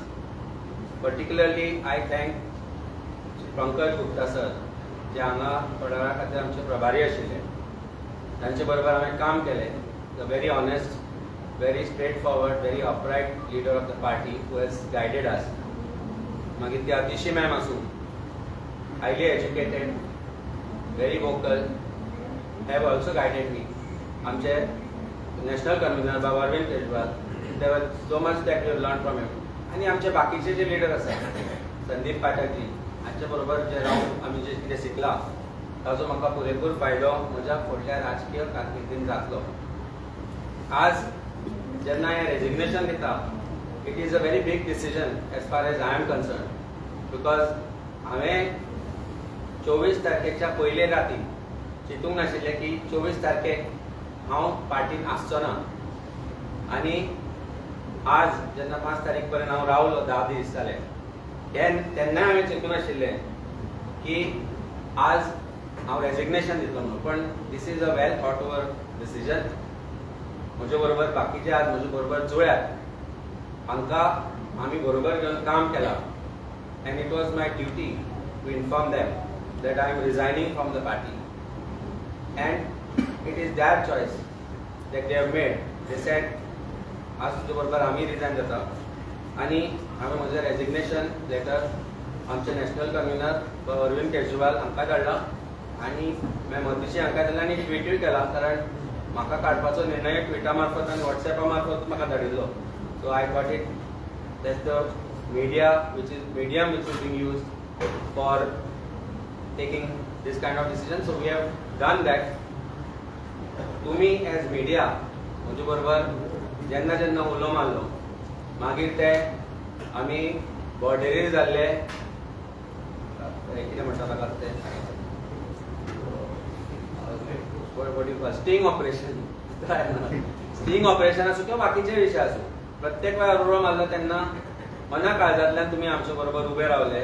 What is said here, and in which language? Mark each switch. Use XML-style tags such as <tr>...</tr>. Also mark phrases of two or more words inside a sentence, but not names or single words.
<en>particularly I thank</en> <kok>पंकज गुप्ता सर, जे हांगा फुडारा खातीर आमचे प्रभारी आशिल्ले. तांचे बरोबर हांवें काम केलें.</kok> <en>the very honest, very straightforward, very upright leader of the party who has guided us.</en> <kok>मागीर ती अतिशी मॅम आसूं,</kok> <en>highly educated, very vocal, have also guided me.</en> <kok>आमचे</kok> <en>national convener</en> <kok>बाबा अरविंद केजरीवाल,</kok> <en>there was so much that we have learned from him.</en> <kok>आणि आमचे बाकीचे जे लीडर आसात, संदीप पाठकजी, हांचे बरोबर जे रावन आमी जे कितें शिकला ताचो म्हाका पुरेपूर फायदो म्हज्या फुडल्या राजकीय कारकिर्दीन जातलो. आज जेन्ना हांवें रेजिग्नेशन दिता,</kok> <en>it is a very big decision as far as I am concerned, because</en> <kok>हांवें 24 तारखेच्या पयले राती चिंतूंक नाशिल्लें की 24 तारखेक हांव पार्टीन आसचो ना. आनी आज जेन्ना 5 तारीख पर्यंत हांव रावलो, 10 दीस जाले, तेन्ना हांवें चिंतूंक नाशिल्लें की आज हांव रेजिग्नेशन दितलो म्हणून. पण</kok> <en>this is a well thought over decision.</en> <kok>म्हजे बरोबर बाकीचे आज म्हजे बरोबर जुळ्यात, हांकां आमी बरोबर घेवन काम केलां.</kok> <en>and it was my duty to inform them that I am resigning from the party, and it is their choice that they have made. They said</en> <kok>आज तुजे बरोबर आमी रिजायन जाता आनी हांवें म्हजें</kok> <en>resignation letter</en> <kok>आमचे</kok> <en>national convener</en> <kok>अरविंद केजरीवाल हांकां धाडला आनी मतीशी हांकां दिला आनी ट्विटूय केला. कारण म्हाका काडपाचो निर्णय ट्विटा मार्फत आनी वॉट्सॅपा मार्फत म्हाका धाडिल्लो.</kok> <en>so I got it that's the medium which is being used for taking this kind of decision. So we have done that.</en> <kok>तुम्ही</kok> <en>as media</en> <kok>म्हजे बरोबर जेन्ना जेन्ना उलो मारलो, मागीर ते आमी बॉर्डरीर जाल्ले, कितें म्हणटा ताका ते</kok> <en>sting operation, sting operation</en> <kok>आसूं किंवा बाकीचे विशय आसूं, प्रत्येक वेळार उलो मारलो तेन्ना मना काळजांतल्यान तुमी आमचे बरोबर उबे रावले.</kok>